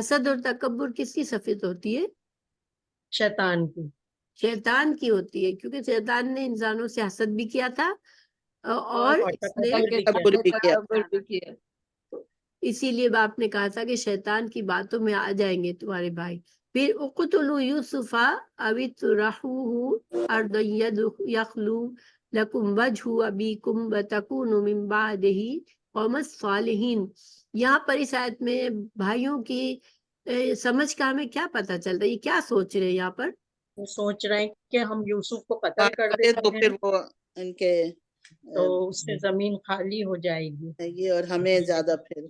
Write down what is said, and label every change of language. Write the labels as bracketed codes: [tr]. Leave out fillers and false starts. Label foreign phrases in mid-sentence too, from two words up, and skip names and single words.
[hi] हसद और तकब्बुर किसकी सिफत होती है? शैतान की। शैतान की होती है, क्योंकि शैतान ने इंसानों से हसद भी किया था और और इसने अल्लाह के तकब्बुर भी किया। तकब्बुर भी किया। इसीलिए बाप ने कहा था कि शैतान की बातों में आ जाएंगे तुम्हारे भाई। [ar] فير اقتلوا يوسف أو اطرحوه أرضا يخل لكم وجه أبيكم وتكونوا من بعده قوما صالحين. [hi] यहाँ पर इस आयत में भाइयों की समझ का हमें क्या पता चल रहा है, ये क्या सोच रहे हैं यहाँ पर? वो सोच रहे हैं कि हम यूसुफ को कत्ल कर करे देते तो हैं फिर वो इनके तो उससे जमीन खाली हो जाएगी। ये और हमें ज्यादा फिर